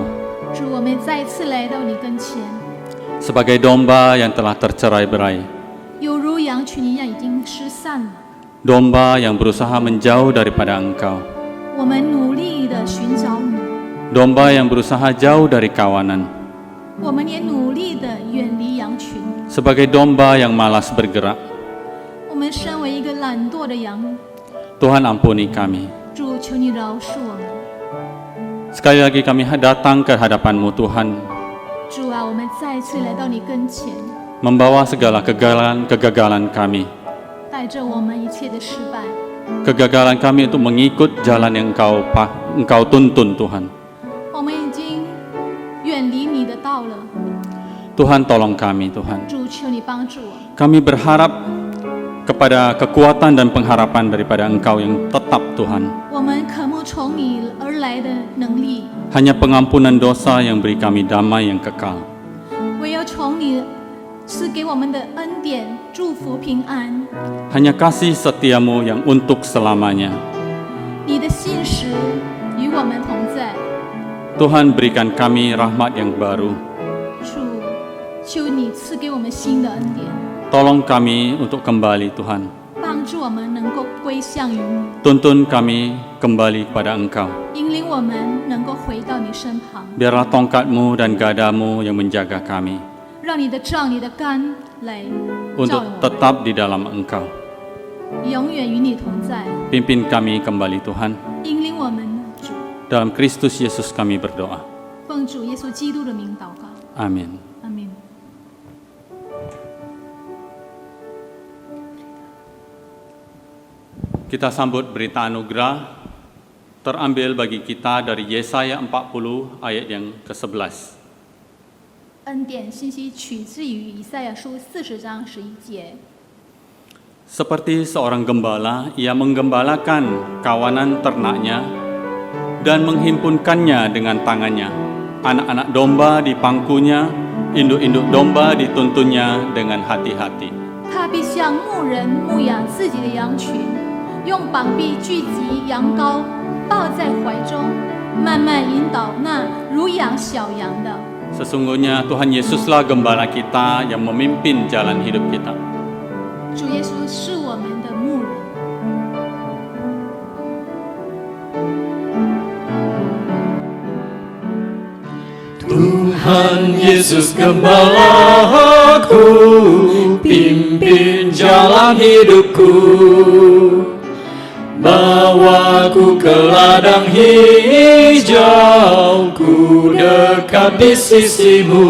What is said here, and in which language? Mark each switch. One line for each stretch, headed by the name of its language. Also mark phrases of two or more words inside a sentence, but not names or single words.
Chinese: 主，我们再次来到你跟前，
Indonesian: sebagai domba yang telah tercerai-berai,
Chinese: 犹如羊群一样已经失散了。
Indonesian: domba yang berusaha menjauh daripada Engkau,
Chinese: 我们努力的寻找你，
Indonesian: domba yang berusaha jauh dari kawanan,
Chinese: 我们也努力的远离羊群。
Indonesian: sebagai domba yang malas bergerak.
Chinese: 我们身为一个懒惰的羊，
Indonesian: Tuhan, ampuni kami.
Chinese: 主，求你饶恕我们。
Indonesian: Sekali lagi kami datang ke hadapan-Mu, Tuhan,
Chinese: 主啊，我们再次来到你跟前，
Indonesian: membawa segala kegagalan kami,
Chinese: 带着我们一切的失败。
Indonesian: kegagalan kami untuk mengikut jalan yang Engkau tuntun, Tuhan.
Chinese: 我们已经远离你的道了，
Indonesian: Tuhan, tolong kami, Tuhan.
Chinese: 主，求你帮助我。
Indonesian: Kami berharap kepada kekuatan dan pengharapan daripada Engkau yang tetap, Tuhan.
Chinese: 我们渴慕从你而来的能力，
Indonesian: Hanya pengampunan dosa yang beri kami damai yang kekal.
Chinese: 唯有从你赐给我们的恩典、祝福、平安。
Indonesian: Hanya kasih setiamu yang untuk selamanya.
Chinese: 你的信实与我们同在，
Indonesian: Tuhan, berikan kami rahmat yang baru.
Chinese: 主，求你赐给我们新的恩典，
Indonesian: Tolong kami untuk kembali, Tuhan.
Chinese: 帮助我们能够归向于你，
Indonesian: Tuntun kami kembali kepada Engkau.
Chinese: 引领我们能够回到你身旁，
Indonesian: Biarlah tongkat-Mu dan gadamu yang menjaga kami
Chinese: 让你的杖、你的竿来照
Indonesian: untuk
Chinese: 我们，
Indonesian: tetap di dalam Engkau.
Chinese: 永远与你同在，
Indonesian: Pimpin kami kembali, Tuhan.
Chinese: 引领我们。主，
Indonesian: Dalam Kristus Yesus kami berdoa.
Chinese: 奉主耶稣基督的名祷告，
Indonesian: Amin.
Chinese: 阿门。
Indonesian: Kita sambut berita anugerah terambil bagi kita dari Yesaya 40 ayat yang ke-11.
Chinese: 恩典信息取自于以赛亚书40章11节。
Indonesian: Seperti seorang gembala, ia menggembalakan kawanan ternaknya dan menghimpunkannya dengan tangannya. Anak-anak domba di pangkunya, induk-induk domba dituntunnya dengan hati-hati.
Chinese: 他必像牧人牧养自己的羊群，用膀臂聚集羊羔，抱在怀中，慢慢引导那如养小羊的。
Indonesian: Sesungguhnya Tuhan Yesuslah gembala kita yang memimpin jalan hidup kita.
Chinese: 主耶稣是我们的牧人。
Indonesian: Tuhan Yesus gembalaku, pimpin jalan hidupku, bawaku ke ladang hijau, ku dekat di sisimu.